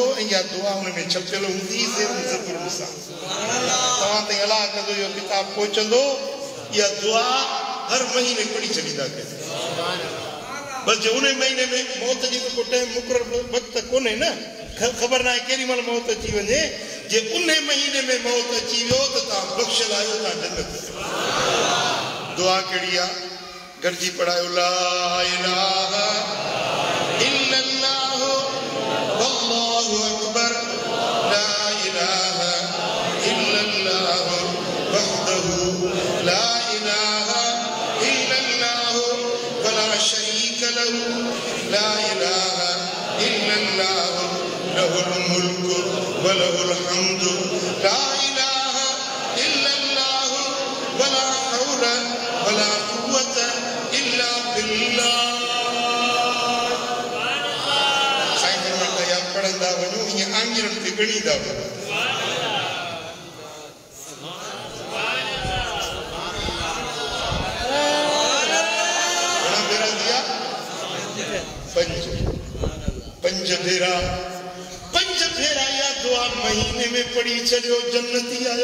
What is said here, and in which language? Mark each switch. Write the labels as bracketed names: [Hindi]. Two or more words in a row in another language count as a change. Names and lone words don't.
[Sindhi] ऐं इहा दुआ हुन में छपियल हूंदी ज़रूर सां तव्हां ताईं अलाह कंदो इहो किताब पहुचंदो इहा दुआ हर महीने पढ़ी छॾींदा कयो बस जो उन महीने में मौत जी तो टाइम मुक़रर वक्त कोन्हे न ख़बर ना है केरी महिल मौत अची वञे जे उन महीने में मौत अची वियो त तव्हां बख़्शियल आहियो तव्हां जन्नत दुआ कहिड़ी आहे गॾिजी पढ़ायो [Arabic] لا إله إلا الله والله أكبر لا إله إلا الله وحده لا إله إلا الله ولا شريك له لا إله إلا الله وله الحمد لا إله إلا الله ولا حول ولا قوة إلا بالله. [Sindhi] साईं फरमाता या पढ़ंदा वञो हीअं आङिरनि ते ॻणींदा वञो। पंज फेरा या दुआ महीने में पढ़ी छड़ियो जन्नती आयो।